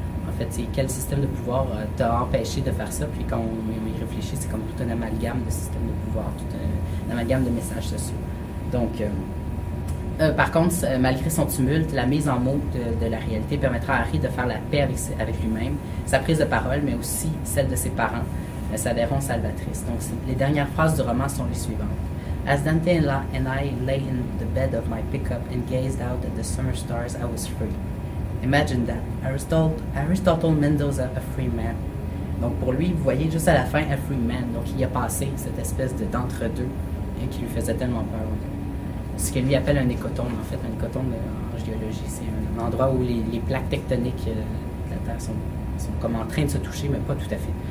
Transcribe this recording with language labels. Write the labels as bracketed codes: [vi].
[fr] En fait, c'est quel système de pouvoir t'a empêché de faire ça? Puis quand on y réfléchit, c'est comme tout un amalgame de systèmes de pouvoir, tout un amalgame de messages sociaux. Donc, par contre, malgré son tumulte, la mise en mots de la réalité permettra à Harry de faire la paix avec lui-même. Sa prise de parole, mais aussi celle de ses parents, s'avéreront salvatrices. Donc, les dernières phrases du roman sont les suivantes. [en] As Dante and I lay in the bed of my pickup and gazed out at the summer stars, I was free. Imagine that. Aristotle Mendoza, a free man. [fr] Donc pour lui, vous voyez juste à la fin, [en] a free man. [fr] Donc il a passé cette espèce d'entre-deux qui lui faisait tellement peur. Ce que lui appelle un écotone, en fait. Un écotone en géologie, c'est un endroit où les plaques tectoniques de la Terre sont comme en train de se toucher, mais pas tout à fait.